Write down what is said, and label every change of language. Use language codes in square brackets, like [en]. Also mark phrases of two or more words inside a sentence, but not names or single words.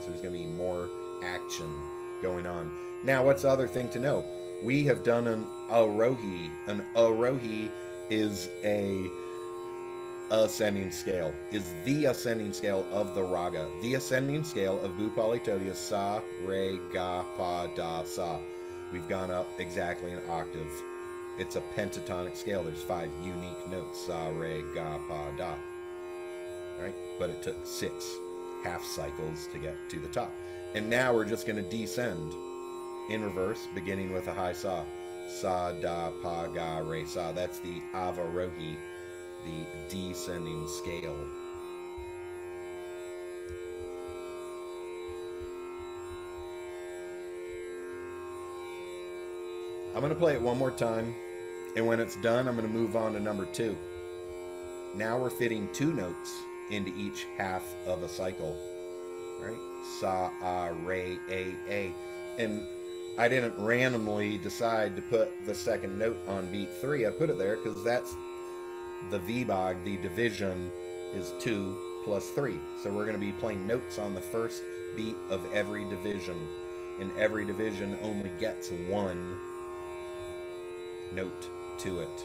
[en] There's gonna be more action going on. Now, what's the other thing to know? We have done an arohi. An arohi is a ascending scale, is the ascending scale of the raga. The ascending scale of Bhoopali Todi is sa, re, ga, pa, da, sa. We've gone up exactly an octave. It's a pentatonic scale. There's 5 unique notes, sa, re, ga, pa, da. Right? But it took 6 half cycles to get to the top. And now we're just going to descend in reverse, beginning with a high sa. Sa, da, pa, ga, re, sa. That's the avarohi, the descending scale. I'm going to play it one more time, and when it's done, I'm going to move on to number 2. Now we're fitting 2 notes into each half of a cycle, right? Sa, a, re, a. And I didn't randomly decide to put the second note on beat 3. I put it there because that's the vibhag, the division is 2 plus 3. So we're going to be playing notes on the first beat of every division, and every division only gets 1 note to it.